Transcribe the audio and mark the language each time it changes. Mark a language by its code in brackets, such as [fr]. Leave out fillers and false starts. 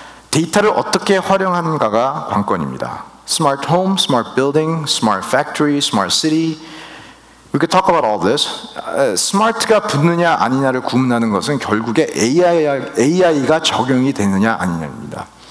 [ko] 데이터를 어떻게 활용하는가가 관건입니다. [en] Smart home, smart building, smart factory, smart city. We could talk about all this. [ko] 스마트가 붙느냐 아니냐를 구분하는 것은 결국에 AI가 적용이 되느냐 아니냐입니다.